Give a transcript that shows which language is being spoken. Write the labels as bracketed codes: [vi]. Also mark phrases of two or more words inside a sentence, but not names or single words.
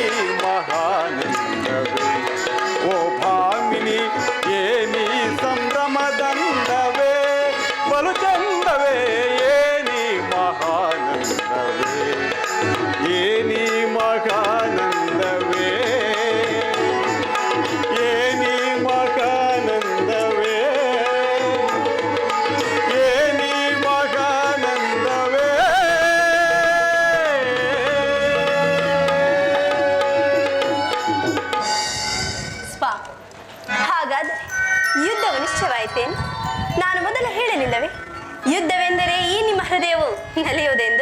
[kn] ಮಹಾನಂದವೇ ಓ ಭಾಮಿನಿ ಏನಿ ಸಂಭ್ರಮದಂದವೇ ಬಲು ಚಂದವೇ ಏನಿ ಮಹಾನಂದವೇ ಏನಿ ಮಹಾನಂದವೇ ಏನಿ ಮಹಾನಂದವೇ ಏನಿ ಮಹಾನಂದವೇ. ಸ್ಪಾ ಹಾಗಾದರೆ ಯುದ್ಧವು ನಿಶ್ಚಯವಾಯಿತೇನು? ನಾನು ಮೊದಲು ಹೇಳಲಿಲ್ಲವೇ ಯುದ್ಧವೆಂದರೆ ಈ ನಿಮ್ಮ ಹೃದಯವು ನಲಿಯುವುದೆಂದು?